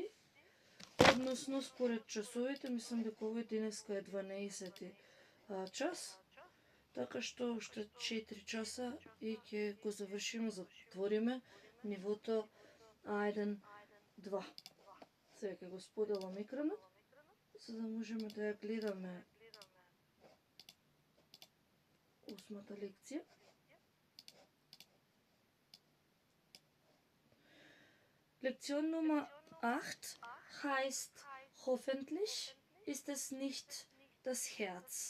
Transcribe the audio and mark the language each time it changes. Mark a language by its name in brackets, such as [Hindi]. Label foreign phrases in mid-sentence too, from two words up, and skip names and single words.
[Macedonian] Односно, според часовите, мислам дека овој денеска е 12 час, така што уште 4 часа и ќе го завршиме, затвориме нивото A1-2. Сега ќе го споделам екранот, за да можеме да ја гледаме 8-та лекција. [German] Lektion Nummer 8 heißt, hoffentlich ist es nicht das Herz.